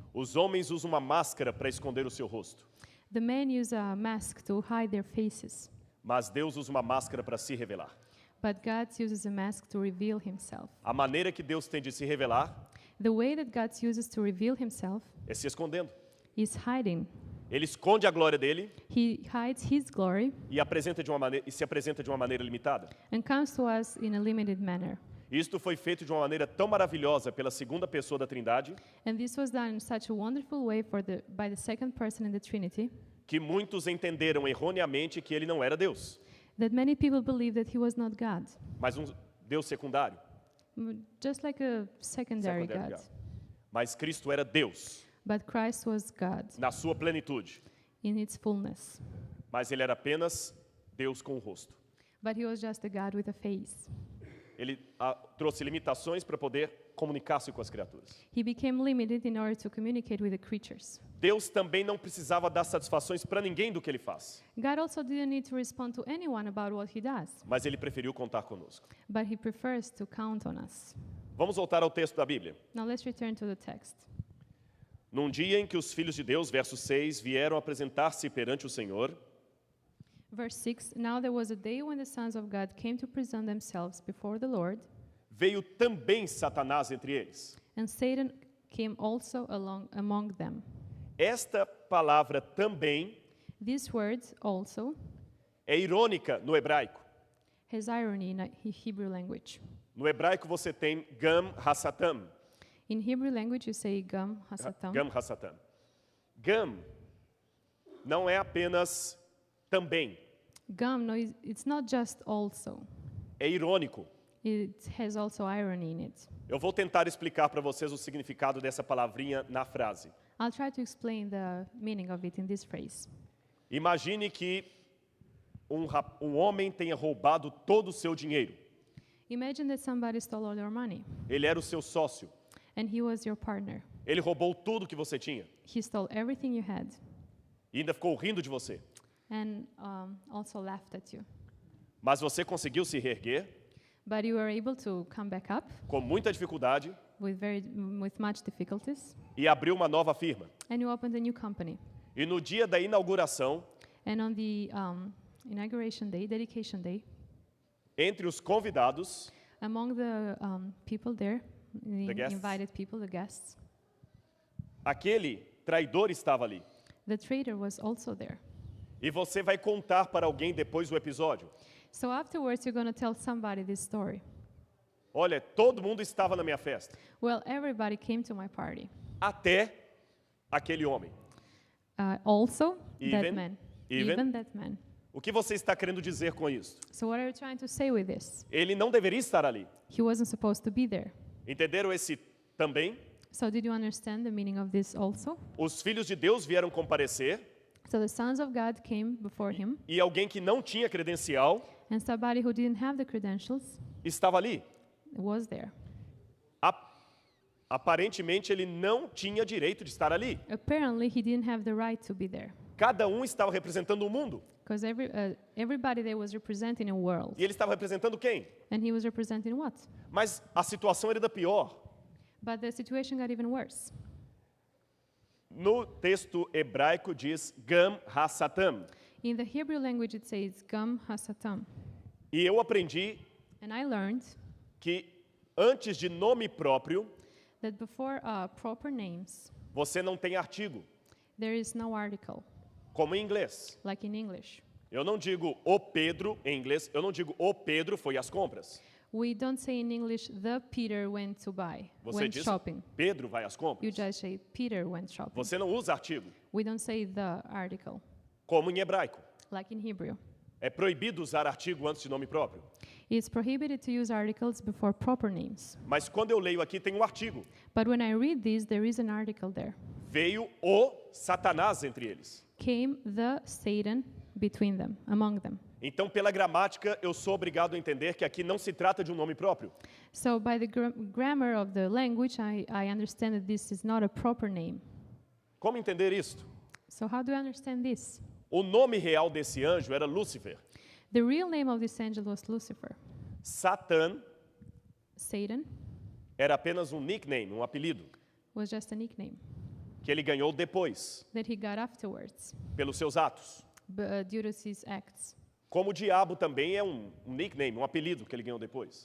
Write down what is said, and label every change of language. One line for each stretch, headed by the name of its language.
Portuguese: os homens usam uma máscara para esconder o seu rosto,
English: the men use a mask to hide their faces,
Portuguese: mas Deus usa uma máscara para se revelar.
English: but God uses a mask to reveal himself.
Portuguese: A maneira que Deus tem de se revelar
English: The way that God uses to reveal himself
Portuguese: é se escondendo.
English: is hiding.
Portuguese: Ele esconde a glória dele
English: He hides his glory
Portuguese: e se apresenta de uma maneira limitada.
English: and comes to us in a limited manner.
Portuguese: Isto foi feito de uma maneira tão maravilhosa pela segunda pessoa da Trindade,
English: And this was done in such a wonderful way by the second person in the Trinity
Portuguese: que muitos entenderam erroneamente que ele não era Deus,
English: that many people believe that he was not God,
Portuguese: mas um Deus secundário.
English: just like a secondary Secondary God.
Portuguese: God. Mas Cristo era Deus,
English: But Christ was God
Portuguese: na sua plenitude,
English: in its fullness.
Portuguese: mas ele era apenas Deus com o rosto.
English: But he was just a God with a face.
Portuguese: Ele trouxe limitações para poder comunicar-se com as criaturas.
English: He became limited in order to communicate with the creatures.
Portuguese: Deus também não precisava dar satisfações para ninguém do que ele faz,
English: God also didn't need to respond to anyone about what he does,
Portuguese: mas ele preferiu contar conosco.
English: but he prefers to count on us.
Portuguese: Vamos voltar ao texto da Bíblia.
English: Now let's return to the text.
Portuguese: Num dia em que os filhos de Deus, verso 6, vieram apresentar-se perante o Senhor,
English: Verse 6, Now there was a day when the sons of God came to present themselves before the Lord,
Portuguese: veio também Satanás entre eles.
English: and Satan came also among them.
Portuguese: Esta palavra também
English: This word also
Portuguese: é irônica no hebraico.
English: has irony in Hebrew language.
Portuguese: No hebraico você tem gam hasatam.
English: In Hebrew language you say gam hasatam.
Portuguese: Gam hasatam. Gam não é apenas também,
English: Gam, no, it's not just also.
Portuguese: é irônico.
English: It has also irony in it.
Portuguese: Eu vou tentar explicar para vocês o significado dessa palavrinha na frase.
English: I'll try to explain the meaning of it in this phrase.
Portuguese: Imagine que um homem tenha roubado todo o seu dinheiro.
English: Imagine that somebody stole all your money,
Portuguese: Ele era o seu sócio.
English: and he was your partner.
Portuguese: Ele roubou tudo que você tinha.
English: He stole everything you had,
Portuguese: E ainda ficou rindo de você.
English: and also laughed at you.
Portuguese: Mas você conseguiu se reerguer
English: But you were able to come back up
Portuguese: com muita dificuldade
English: with much difficulties,
Portuguese: e abriu uma nova firma.
English: and you opened a new company.
Portuguese: E no dia da inauguração,
English: And on the inauguration day, dedication day,
Portuguese: entre os convidados,
English: among the people there, the guests. invited people, the guests,
Portuguese: aquele traidor estava ali.
English: the traitor was also there.
Portuguese: E você vai contar para alguém depois do episódio.
English: So afterwards, you're going to tell somebody this story.
Portuguese: Olha, todo mundo estava na minha festa,
English: Well, everybody came to my party.
Portuguese: até aquele homem.
English: Also, that Even- man. even- Even that man.
Portuguese: O que você está querendo dizer com isso?
English: So what are you trying to say with this?
Portuguese: Ele não deveria estar ali.
English: He wasn't supposed to be there.
Portuguese: Entenderam esse também?
English: So did you understand the meaning of this also?
Portuguese: Os filhos de Deus vieram comparecer
English: So the sons of God came before him,
Portuguese: e alguém que não tinha credencial
English: and somebody who didn't have the credentials
Portuguese: estava ali.
English: was there.
Portuguese: Aparentemente ele não tinha direito de estar ali.
English: Apparently, he didn't have the right to be there,
Portuguese: Cada um estava representando o mundo.
English: because everybody there was representing a world.
Portuguese: E ele estava representando quem?
English: And he was representing what?
Portuguese: Mas a situação era ainda pior.
English: But the situation got even worse.
Portuguese: No texto hebraico diz Gam Hasatam.
English: In the Hebrew language, it says Gam Hasatam.
Portuguese: E eu aprendi
English: And I learned
Portuguese: que antes de nome próprio,
English: that before proper names,
Portuguese: você não tem artigo,
English: there is no article,
Portuguese: como em inglês.
English: like in English.
Portuguese: Eu não digo o Pedro em inglês, eu não digo o Pedro foi às compras.
English: We don't say in English, the Peter went to buy,
Portuguese: Você
English: went
Portuguese: diz
English: shopping.
Portuguese: Pedro vai às
English: You
Portuguese: compras.
English: just say Peter went shopping.
Portuguese: Você não usa artigo,
English: We don't say the article,
Portuguese: como em hebraico.
English: like in Hebrew.
Portuguese: É proibido usar artigo antes de nome próprio.
English: It's prohibited to use articles before proper names.
Portuguese: Mas quando eu leio aqui tem um artigo.
English: But when I read this, there is an article there.
Portuguese: Veio o Satanás entre eles.
English: Came the Satan between them, among them.
Portuguese: Então, pela gramática, eu sou obrigado a entender que aqui não se trata de um nome próprio.
English: So by the grammar of the language, I understand that this is not a proper name.
Portuguese: Como entender isto?
English: So how do I understand this?
Portuguese: O nome real desse anjo era Lúcifer.
English: The real name of this angel was Lucifer.
Portuguese: Satã
English: Satan
Portuguese: era apenas um nickname, um apelido,
English: was just a nickname
Portuguese: que ele ganhou depois,
English: that he got afterwards
Portuguese: pelos seus atos.
English: due to his acts.
Portuguese: Como o diabo também é um nickname, um apelido que ele ganhou depois.